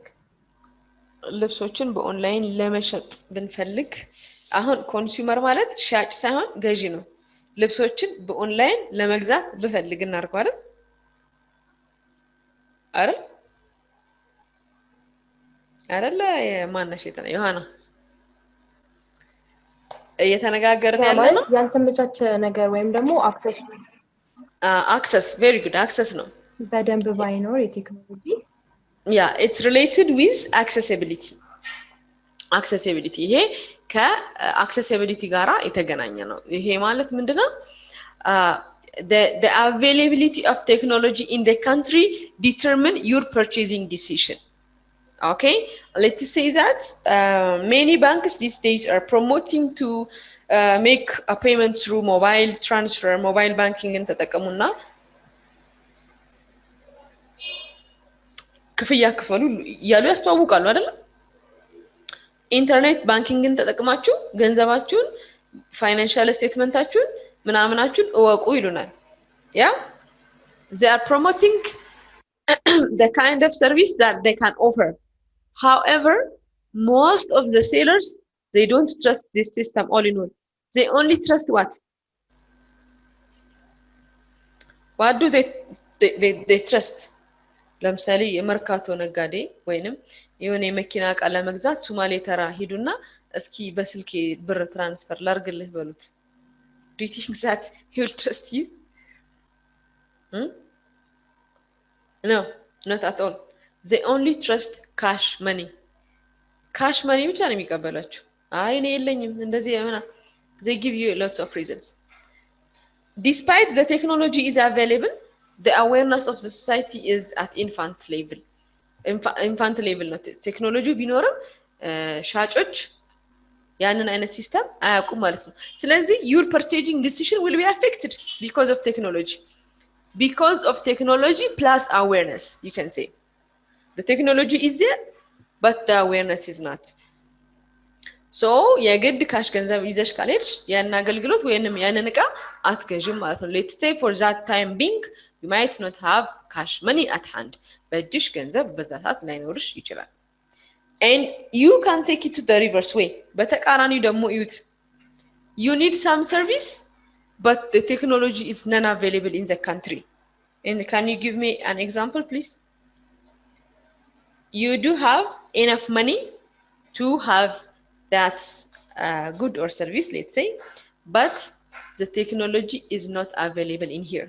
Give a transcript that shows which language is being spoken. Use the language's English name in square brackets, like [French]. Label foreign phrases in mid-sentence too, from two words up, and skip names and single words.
[Amharic] ልብሶችን በኦንላይን ለመሸጥ ብንፈልግ አሁን ኮንሱመር ማለት ሻጭ ሳይሆን ገዢ ነው ልብሶችን በኦንላይን ለመግዛት ብፈልግ እናርገው አይደል ማነሽ ዮሐና እየተነጋገርን ያለነው ያልተመቻቸ ነገር ወይም ደግሞ [English] access very good access [Amharic] ነው በደንብ ባይኖር የቴክኖሎጂ [English] yeah it's related with accessibility [Amharic] ይሄ ከaccessibility ጋራ የተገናኘ ነው ይሄ ማለት ምንድነው [English] the availability of technology in the country determine your purchasing decision okay let's say that many banks these days are promoting to make a payment through mobile transfer mobile banking ተጠቀሙና [Amharic] ክፍያ ክፈሉ ያሉ ያስተዋውቃሉ አይደል ኢንተርኔት ባንኪንግን ተጠቅማችሁ ገንዘባችሁን ፋይናንሻል ስቴትመንታችሁን ምናምናችሁን እወቁ ይሉናል [English] yeah they are promoting the kind of service that they can offer however most of the sellers they don't trust this system all in all they only trust what do they trust [Amharic] ለምሳሌ የመርካቶ ነጋዴ ወይንም የሆነ የመኪና ዕቃ ለመግዛት ሶማሌ ተራ ሄዱና እስኪ በስልኬ ብር ትራንስፈር ላርግልህ በሉት [English] do you think that he will trust you No, not at all. They only trust cash money. Cash money [Amharic] ብቻ ነው የሚቀበላችሁ። አይ እኔ የለኝም እንደዚህ ያመና. [English] They give you lots of reasons. Despite the technology is available, the awareness of the society is at infant level. Infant level not technology [Amharic] ቢኖርም ሻጮች ያንን አይነት ሲስተም አያውቁም ማለት ነው። [English] ስለዚህ your purchasing decision will be affected because of technology. Because of technology plus awareness, you can say. The technology is there, but the awareness is not. So [Amharic] የግድ ካሽ ገንዘብ ይዘሽ ካልሄድሽ ያን አገልግሎት ወይንም ያንን ዕቃ አትገዥም ማለት ነው። [English] Let's say for that time being, you might not have cash money at hand. [Amharic] በእጅሽ ገንዘብ በዛ ሰዓት ላይኖርሽ ይችላል. [English] And you can take it to the reverse way. [Amharic] በተቃራኒው ደግሞ እዩት. [English] You need some service, but the technology is not available in the country. And can you give me an example, please? You do have enough money to have that good or service, let's say, but the technology is not available in here.